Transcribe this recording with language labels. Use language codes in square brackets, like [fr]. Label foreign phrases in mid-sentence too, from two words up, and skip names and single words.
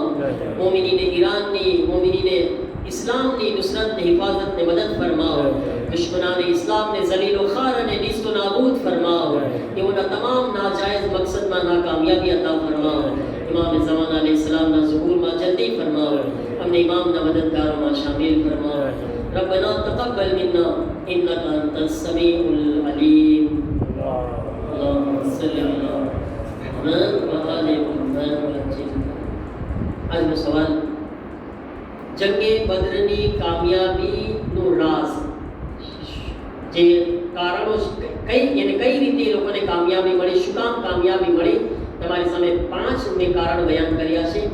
[gu] મોમિનીને ઈરાનની, મોમિનીને ઇસ્લામની નુસરત ને હિફાજત ને મદદ ફરમાવો. દુશ્મનાને ઇસ્લામને ઝલીલ વ ખાર અને નીસ્ત વ નાબૂદ ફરમાવો. તેઓના તમામ નાજાયઝ મકસદમાં નાકામયાબી અતા ફરમાવો. ઇમામ ઝમાન અલૈહિ સલામના ઝુહૂરમાં જલ્દી ફરમાવો. અમને ઇમામના મદદગારોમાં શામિલ ફરમાવો. [ar] ربنا تقبل منا إنك أنت السميع العليم. اللهم صل على محمد وآل محمد وسلم. [gu] આજનો સવાલ, જંગે બદરની કામયાબીનું રાઝ, જે કારણો કઈ રીતે એ લોકોને કામયાબી મળી, શું કામ કામયાબી મળી, તમારી સામે 5 મેં કારણ બયાન કર્યા છે.